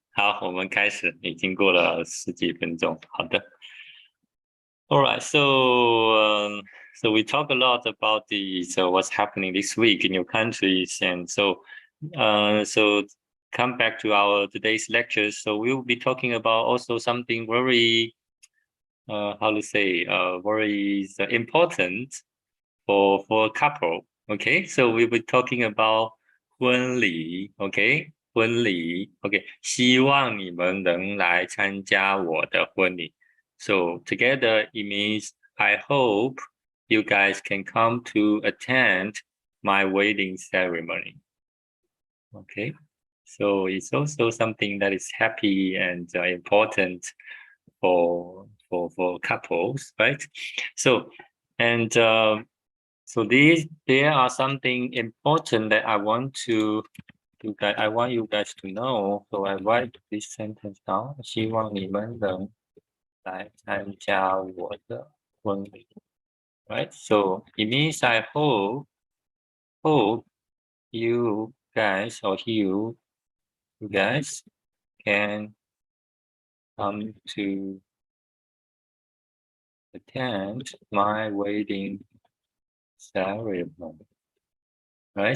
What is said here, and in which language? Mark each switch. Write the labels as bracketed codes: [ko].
[zh] 好，我们开始，已经过了10几分钟。好的。 [en] All right, so we talk a lot about what's happening this week in your countries, and so come back to our today's lectures. So we will be talking about also something very very important for a couple. Okay, so we'll be talking about [zh] 婚礼 ，OK， 婚礼 ，OK， 希望你们能来参加我的婚礼。 [en] So together it means I hope you guys can come to attend my wedding ceremony. Okay, so it's also something that is happy and important for couples, right? So and so there are something important that I want you guys to know. So I write this sentence down. [zh] 希望你们能来参加我的婚礼 Right? [en] So it means I hope you guys can come to attend my wedding ceremony. Right?